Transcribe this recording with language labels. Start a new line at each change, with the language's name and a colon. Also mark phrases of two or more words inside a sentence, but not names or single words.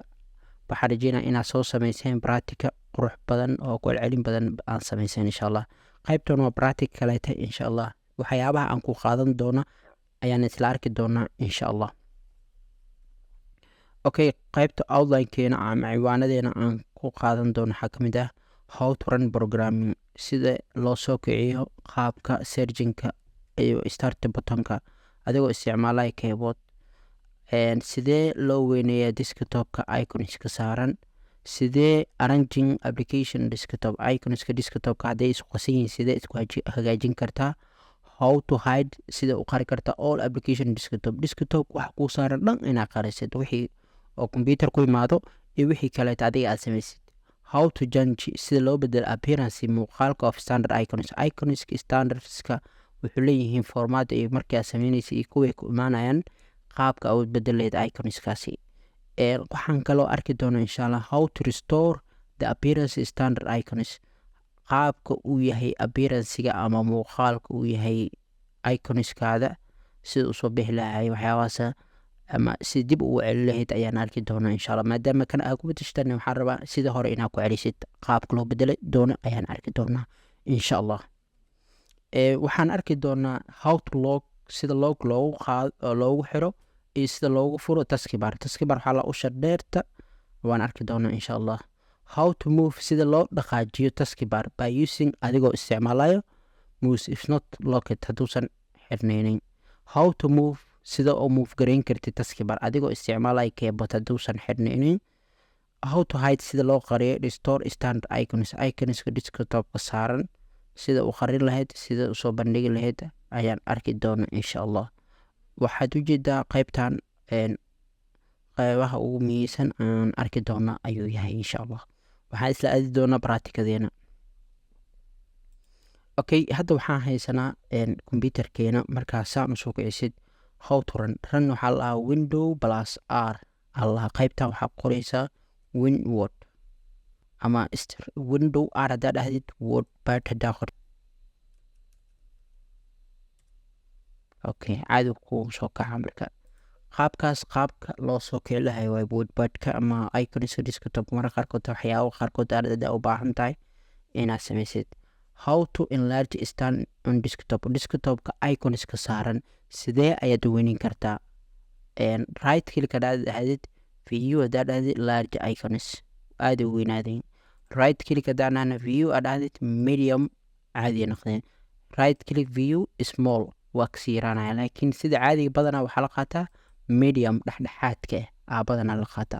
Somali: waxaan rajeynaa inaad soo samayseen bractica qurux badan oo celcelin badan aan samayseen
Arabic: إن شاء الله.
Somali: qaybtan waa bractic kaleeta
Arabic: إن شاء الله.
Somali: waxyaabaha aan ku qaadan doono ayaan isla arki doonaa
Arabic: إن شاء الله.
Somali: okay, qaybta outlinekeena ama ciwaanadeena aan ku qaadan doono waxaa ka mid ah
English: how to run programming,
Somali: sida loo soo kiciyo qaabka searchinka iyo start buttonka adigoo isticmaalaya keyboard. sidee loo weyneeyaa desktopka iconska saaran, sidee
English: arranging application desktop
Somali: iconska desktopka hadday isku qasan yihiin sidee isku hagaajin kartaa,
English: how to hide
Somali: sida u qari kartaa
English: all application desktop
Somali: wax kuu saaran dhan inaad qarisid wixii oo computer ku imaado iyo wixii kaleeta adiga aad samaysid.
English: how to change
Somali: sida loo bedelo appearance muuqaalka
English: of standard
Somali: iconska standardska wuxuu leeyihiin formaat iyo markii aad samaynaysa iyo kuway ku imaanayaan qaabka aad bedeleed iconskaasi. waxaan kaloo arki doonaa
Arabic: إن شاء الله
English: how to restore the appearance standard icons,
Somali: qaabka uu yahay appearancega ama muuqaalka uu yahay iconskaada sida usoo bixi lahay waxyaabahaas ama si dib ugu celi lahayd ayaan arki doonaa
Arabic: إن شاء الله.
Somali: maadaama kan aad ku bedeshtan waxaan rabaa sida hore inaad ku celisid qaabka loo bedeli doono ayaan arki doonaa
Arabic: إن شاء الله.
Somali: waxaan arki doonaa
English: how to log,
Somali: sida log loogu xiro iyo sida loogu furo taskibar waxaa la usha dheerta waan arki doonaa
Arabic: إن شاء الله.
English: how to move
Somali: sida loo dhaqaajiyo taskibar
English: by using
Somali: adigoo isticmaalayo
English: mouse if not locket
Somali: hadduusan xirneynin.
English: how to move
Somali: sida oo move garayn kartid taskibar adigoo isticmaalaya keyboard hadduusan xirneynin.
English: how to hide
Somali: sida loo qariyo
English: restore standard
Somali: iconska desktopka saaran sida u qarin lahayd sida usoo bandhigi lahayd ayaan arki doonaa
Arabic: إن شاء الله.
Somali: waxaad ujeedaa qaybtan qaybaha ugu muhiimsan aan arki doona ayuu yahay
Arabic: إن شاء الله.
Somali: waxaan isla aadi doonaa bracticadeena. okay, hadda waxaan haysanaa computerkeena. markaa saan usoo kicisid
English: how to run
Somali: waxaa la dhahaa
English: window plus r
Somali: allah. qaybtan waxaa qoreysaa winword ama
English: window r
Somali: haddaa dhahdid wordpad haddaa qor. okay, caadi kuu soo kaca marka qaabkaas qaabka loo soo kici lahay waa wordpadka ama iconska desktop. marka qaarkood waxyaabo qaarkood aad u baahan tahay inaad samaysid.
English: how to enlarge stand on
Somali: desktopka iconska saaran sidee ayaad u weynin kartaa.
English: right click
Somali: haddaad dhahdid view haddaa dhahdid
English: large icons
Somali: aada u weynaadeen.
English: right click
Somali: haddaa dhahna view aad dhahdid medium caadi noqdeen.
English: right click view small
Somali: waa kasii yaraanaya, laakiin sida caadiga badanaa waxaa la qaataa medium dhexdhexaadka badanaa la qaataa.